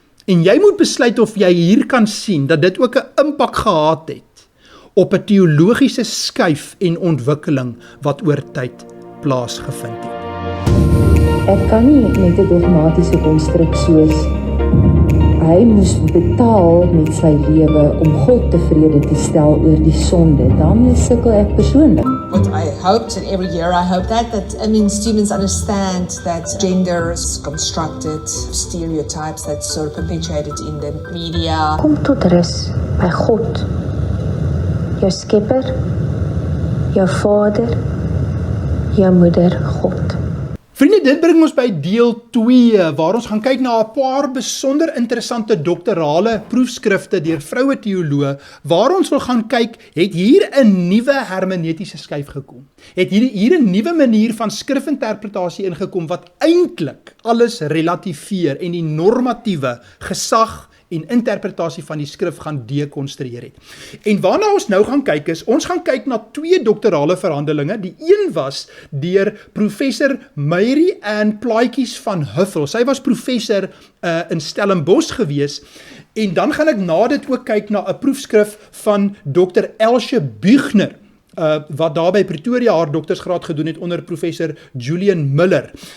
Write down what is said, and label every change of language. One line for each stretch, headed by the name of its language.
Afrikaans: En jy moet besluit of jy hier kan sien dat dit ook 'n impak gehad het op 'n teologiese skuif en ontwikkeling wat oor tyd plaasgevind het. Ek kan nie net 'n dogmatiese konstruk soos hy moes betaal met sy lewe om God tevrede te stel oor die sonde. Daarmee sukkel ek persoonlik.
English: What I hoped, and every year I hope that students understand that gender is constructed stereotypes that's sort of perpetuated in the media.
Afrikaans: Kom tot rus by God, jou Skepper, jou Vader, jou Moeder God. Vriende, dit bring ons by deel 2, waar ons gaan kyk na 'n paar besonder interessante doktorale proefskrifte deur vroue teoloë, waar ons wil gaan kyk, het hier 'n nuwe hermeneutiese skuif gekom. Het hier 'n nuwe manier van skrifinterpretasie ingekom, wat eintlik alles relativeer en die normatiewe gesag en interpretasie van die skrif gaan dekonstrueer het. En waarna ons nou gaan kyk is, ons gaan kyk na 2 doktorale verhandelinge. Die een was deur professor Mary Ann Plaatjes van Huffel. Sy was professor in Stellenbosch gewees. En dan gaan ek na dit ook kyk na 'n proefskrif van Dr. Elsje Buchner, wat daar by Pretoria haar doktersgraad gedoen het onder professor Julian Miller.